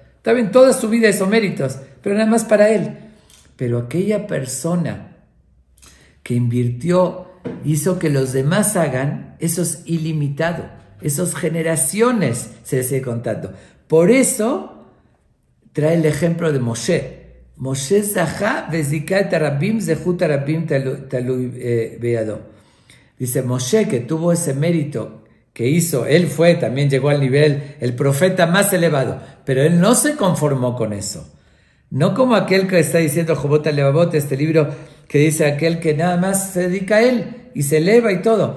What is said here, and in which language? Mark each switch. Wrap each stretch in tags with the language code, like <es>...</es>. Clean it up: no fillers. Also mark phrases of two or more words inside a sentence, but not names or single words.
<es>Está bien, toda su vida hizo méritos, pero nada más para él. Pero aquella persona que invirtió, hizo que los demás hagan, eso es ilimitado. Esas generaciones se les sigue contando. Por eso trae el ejemplo de Moshe.</es> <he>משה זכה וזיכת הרבים זכות הרבים תלוי בידו.</he> <es>Dice Moshe, que tuvo ese mérito que hizo, él también llegó al nivel, el profeta más elevado, pero él no se conformó con eso. No como aquel que está diciendo Jobot Alevavot, este libro que dice aquel que nada más se dedica a él y se eleva y todo.</es>